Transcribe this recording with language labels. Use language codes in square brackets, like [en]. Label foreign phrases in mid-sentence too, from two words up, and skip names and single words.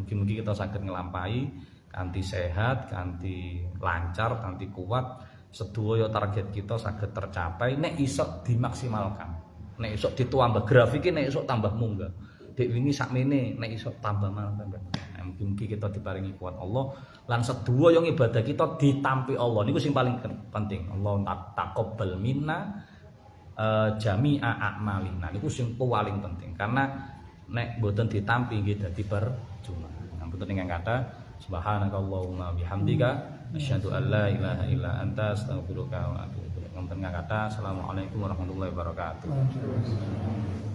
[jv] Mugi-mugi kita saged nglampahi kanthi sehat, kanthi lancar, kanthi kuat. Sedaya target kita saged tercapai nek iso dimaksimalkan. Nek iso ditambah grafike, nek iso tambah munggah. Dek wingi sakmene nek iso tambah tambah. Nah, mugi-mugi kita diparingi kuat Allah lan sedaya yang ibadah kita ditampi Allah. Niku sing paling penting. [ar] الله تقبل منا جميع أعمالنا. [jv] Niku sing paling penting karena nek mboten ditampi nggih dadi percuma. Mboten ingkang kathah [ar] سبحانك اللهم وبحمدك أشهد أن لا إله إلا أنت أستغفرك وأتوب إليك. [jv] Mboten ingkang kathah. [ar] السلام عليكم ورحمة الله وبركاته.